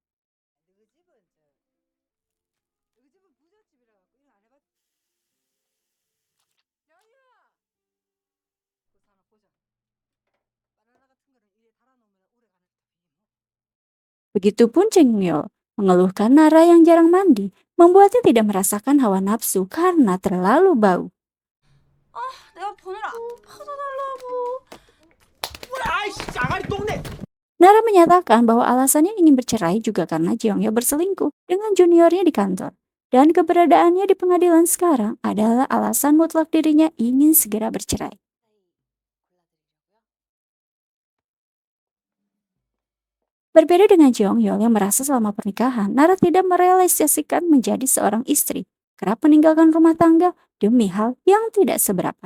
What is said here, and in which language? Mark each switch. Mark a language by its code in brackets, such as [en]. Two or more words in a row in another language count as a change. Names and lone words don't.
[id] Begitupun Cheng Myeol mengeluhkan Nara yang jarang mandi, membuatnya tidak merasakan hawa nafsu karena terlalu bau. [ko] 내가 번호를 안 받아달라고. 아이씨, 아가리 똥내. [id] Nara menyatakan bahwa alasannya ingin bercerai juga karena Jeongyeol berselingkuh dengan juniornya di kantor. Dan keberadaannya di pengadilan sekarang adalah alasan mutlak dirinya ingin segera bercerai. Berbeda dengan Jeongyeol yang merasa selama pernikahan, Nara tidak merealisasikan menjadi seorang istri, kerap meninggalkan rumah tangga demi hal yang tidak seberapa.